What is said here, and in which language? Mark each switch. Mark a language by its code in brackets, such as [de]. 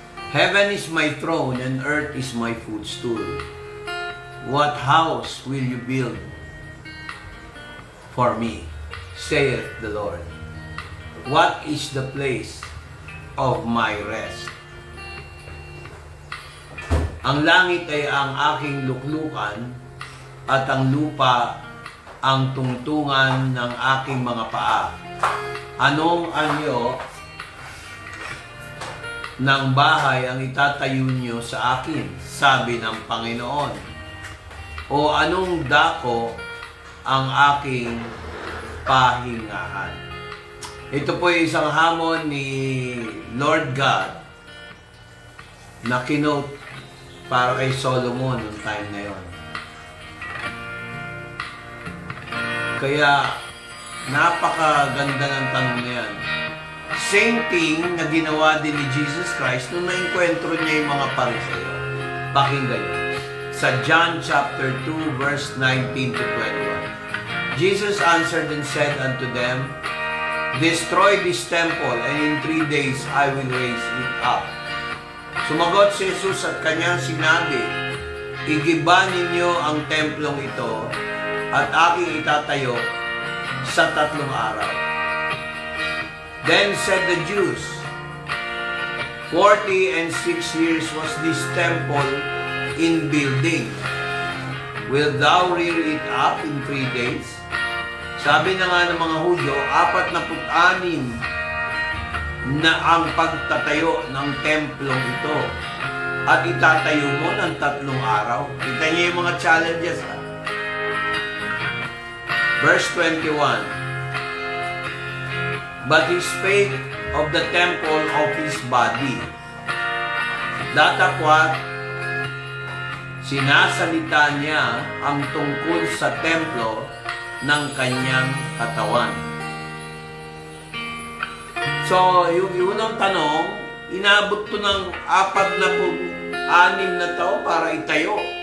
[en] Heaven is my throne and earth is my footstool. What house will you build for me, saith the Lord? What is the place of my rest? [tl] Ang langit ay ang aking luklukan at ang lupa ang tungtungan ng aking mga paa. Anong anyo ng bahay ang itatayo niyo sa akin, sabi ng Panginoon? O anong dako ang aking pahingahan? Ito po ay isang hamon ni Lord God na kinote para kay Solomon noong time na yon. Kaya napakaganda ng tanong na yan. Same thing na ginawa din ni Jesus Christ nung na-enkwentro niya yung mga Pariseo. Pakinggan niyo. Sa John chapter 2 verse 19 to 21. [en] Jesus answered and said unto them, destroy this temple, and in 3 days I will raise it up. [tl] Sumagot si Jesus at kanyang sinabi, igiba ninyo ang templong ito at aking itatayo sa 3 araw. [en] Then said the Jews, 46 years was this temple in building. Will thou rear it up in 3 days? [tl] Sabi na nga ng mga Hudyo, 46 na ang pagtatayo ng templong ito at itatayo mo ng 3 araw. Kita niyo yung mga challenges, ha? [en] Verse 21. But he spake of the temple of his body. [tl] Datapwat, sinasalita niya ang tungkol sa templo ng kanyang katawan. So, yung unang tanong, inabot to ng 46 na taon para itayo.